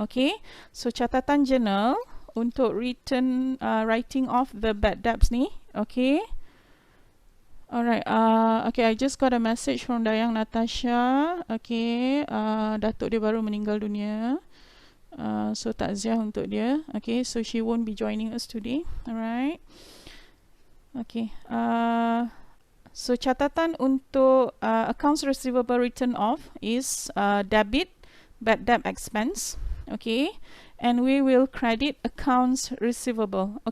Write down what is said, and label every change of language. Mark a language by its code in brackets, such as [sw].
[en] Okay, so [ms] catatan jurnal untuk [en] writing off the bad debts ni. Okay, alright. Okay, I just got a message from Dayang Natasha. [ms] Okay, datuk dia baru meninggal dunia. So takziah untuk dia. [en] Okay, so she won't be joining us today. Alright. Okay. So [ms] catatan untuk [en] accounts receivable written off is debit bad debt expense. Okay, and we will credit accounts receivable.